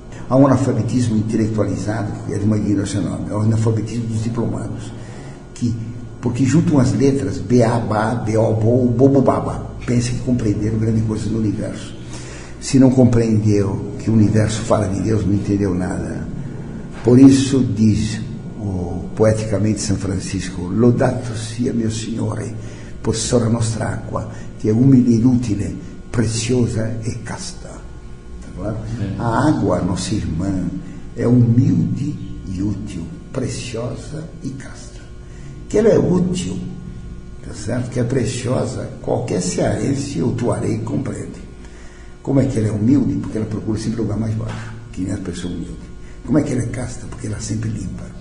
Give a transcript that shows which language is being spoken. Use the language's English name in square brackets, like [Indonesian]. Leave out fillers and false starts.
[Portuguese] Há um analfabetismo intelectualizado, que é de uma ignorância enorme, é o analfabetismo dos diplomados, porque juntam as letras B-A, B-A, B-O, B-O, Bobo, Baba. Pensa que compreenderam grande coisa no universo. Se não compreendeu que o universo fala de Deus, não entendeu nada. Por isso diz poeticamente São Francisco: [Italian] Lodato sia mio Signore, por sora nostra acqua, che è umile e inutile, preziosa e casta. [Portuguese] Tá claro? A água, nossa irmã, é humilde e útil, preciosa e casta. Que ela é útil, tá certo? Que é preciosa, qualquer cearense ou tuareg compreende. Como é que ela é humilde? Porque ela procura sempre o lugar mais baixo, que nem a pessoa humilde. Como é que ela é casta? Porque ela sempre limpa.